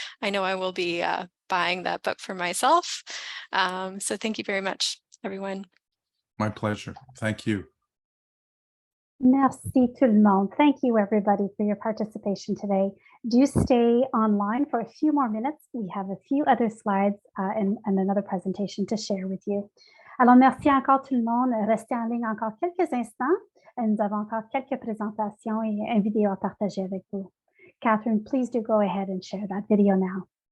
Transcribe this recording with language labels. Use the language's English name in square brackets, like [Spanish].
[English] I know I will be buying that book for myself. So thank you very much, everyone. My pleasure. Thank you. [French] Merci tout le monde. [English] Thank you, everybody, for your participation today. Do stay online for a few more minutes. We have a few other slides and another presentation to share with you. [French] Alors, merci encore tout le monde. Restez en ligne encore quelques instants. Nous avons encore quelques présentations et une vidéo à partager avec vous. [English] Catherine, please do go ahead and share that video now.